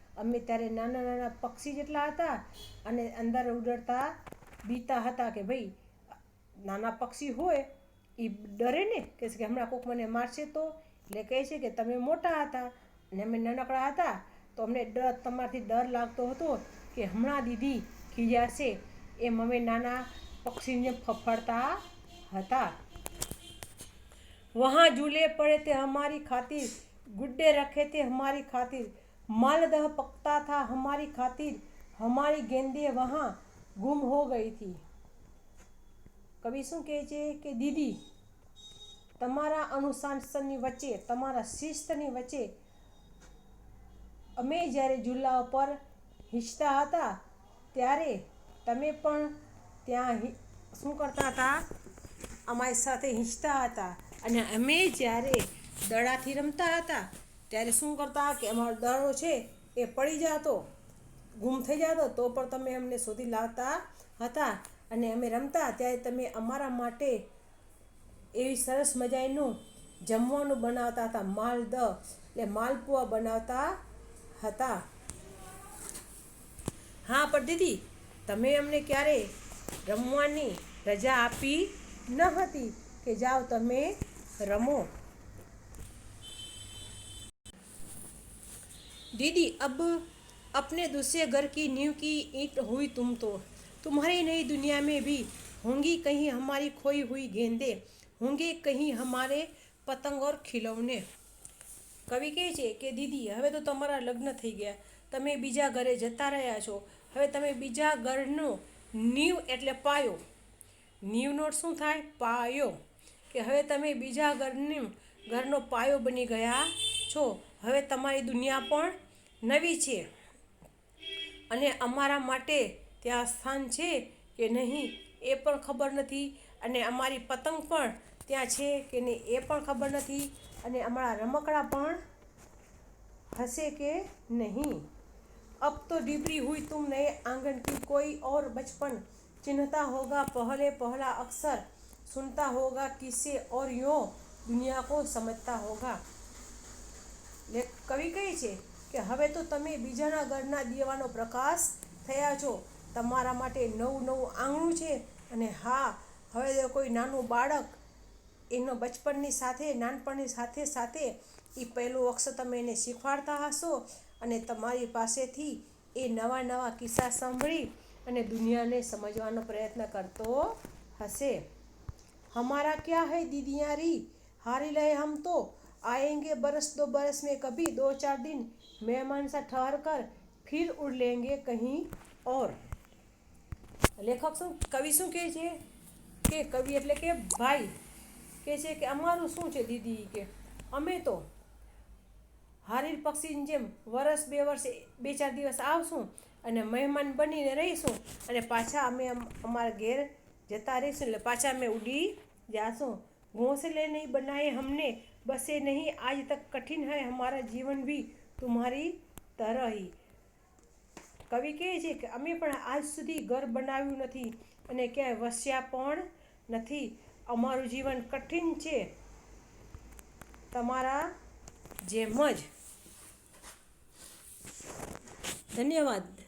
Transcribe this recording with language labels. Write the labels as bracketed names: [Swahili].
[Gujarati] અમે ત્યારે નાના પક્ષી જેટલા હતા અને અંદર ઉડતા બીતા હતા કે ભાઈ નાના પક્ષી હોય એ ડરે ને કે હમણાં કોઈક મને મારશે તો, એટલે કહે છે કે તમે મોટા હતા અને અમે નાનકડા હતા તો અમને તમારાથી ડર લાગતો હતો કે હમણાં દીદી ખીજાશે, એમ અમે નાના પક્ષીને ફફડતા હતા. [Hindi] વહાં ઝૂલે પડે તે હમારી ખાतिर, गुड्डे रखे थे हमारी खातिर, मालदह पकता था हमारी खातिर, हमारी गेंदें वहाँ गुम हो गई थी. [Gujarati] કવિ શું કહે છે કે દીદી તમારા અનુશાસનની વચ્ચે, તમારા શિસ્તની વચ્ચે અમે જ્યારે ઝૂલા ઉપર હિંચતા હતા ત્યારે તમે પણ ત્યાં શું કરતા હતા? અમારી સાથે હિંચતા હતા. અને અમે જ્યારે દડાથી રમતા હતા ત્યારે શું કરતા કે અમારો દડો છે એ પડી જતો, ગુમ થઈ જતો, તો પણ તમે અમને શોધી લાવતા હતા. અને અમે રમતા ત્યારે તમે અમારા માટે એવી સરસ મજાનું જમવાનું બનાવતા હતા. એટલે માલપુઆ બનાવતા હતા. હા, પણ દીદી, તમે અમને ક્યારે રમવાની રજા આપી ન હતી કે જાઓ તમે રમો. [Hindi] दीदी, अब अपने दूसरे घर की नींव की ईंट हुई तुम तो, तुम्हारी नई दुनिया में भी होंगी कहीं हमारी खोई हुई गेंदे, होंगे कहीं हमारे પતંગ ઓર ખિલૌને. [Gujarati] કવિ કહે છે કે દીદી, હવે તો તમારા લગ્ન થઈ ગયા, તમે બીજા ઘરે જતા રહ્યા છો. હવે તમે બીજા ઘરનો નીવ એટલે પાયો, નીવનો શું થાય? પાયો. કે હવે તમે બીજા ઘરનો પાયો બની ગયા છો. હવે તમારી દુનિયા પણ નવી છે અને અમારા માટે ત્યાં સ્થાન છે કે નહીં એ પણ ખબર નથી, અને અમારી પતંગ પણ ત્યાં છે કે નહીં એ પણ ખબર નથી, અને અમારા રમકડા પણ હશે કે નહીં. [Hindi] अब तो डिबरी हुई तुम नए आंगन की, कोई और बचपन चिन्हता होगा पहले पहला अक्षर, सुनता होगा किस्से और यूँ दुनिया को समझता होगा. [Gujarati] કવિ કહે છે કે હવે તો તમે બીજાના ઘરના દીવાનો પ્રકાશ થયા છો. તમારા માટે નવું નવું આંગણું છે. અને હા, હવે તો કોઈ નાનું બાળક એનો બચપનની સાથે, નાનપણની સાથે સાથે એ પહેલું અક્ષર તમે એને શીખવાડતા હશો, અને તમારી પાસેથી એ નવા નવા કિસ્સા સાંભળી અને દુનિયાને સમજવાનો પ્રયત્ન કરતો હશે. [Hindi] हमारा क्या है दीदियारी, हारी रहे हम तो आएंगे बरस दो बरस में कभी, दो चार दिन मेहमान सा ठहर कर फिर उड़ लेंगे कहीं और. [Gujarati] લેખક શું, કવિ શું કહે છે કે કવિ એટલે કે ભાઈ કહે છે કે અમારું શું છે દીદી, કે અમે તો હારીર પક્ષીની જેમ વરસ બે વર્ષ, બે ચાર દિવસ આવશું અને મહેમાન બનીને રહીશું, અને પાછા અમે અમારા ઘેર જતા રહીશું, એટલે પાછા અમે ઉડી जासूं. [Hindi] घोंसले नहीं बनाए हमने, बसे नहीं आज तक, कठिन है हमारा जीवन भी तुम्हाરી तरह ही. [Gujarati] કવિ કહે છે કે અમે પણ આજ સુધી ઘર બનાવ્યું નથી અને ક્યાંય વસ્યા પણ નથી. અમારું જીવન કઠિન છે તમારા જેમ જ. ધન્યવાદ.